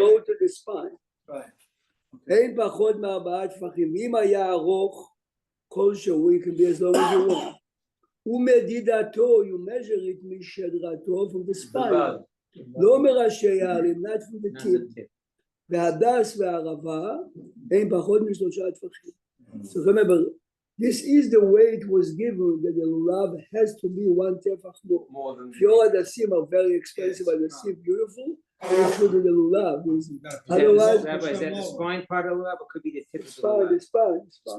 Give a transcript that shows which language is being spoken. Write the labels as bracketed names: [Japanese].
[English] go to the spine. Right. [Hebrew] אין פחות מ4 טפחים. אם היה ארוך כלשהו, [English] it can be as long as you want. ומדידתו, you measure it משדרתו from the spine. [Hebrew] לא מראשי הערים, [English] not from the tip. [Hebrew] והדס והערבה, אין פחות מ3 טפחים. [English] So remember, this is the way it was given, that the lulav has to be 1 tefach more. More than. If your adasim are very expensive, adasim beautiful, you should do the lulav. Otherwise, Rabbi, is that the spine part of the lulav, or could be the tip of the spine, lulav? the spine.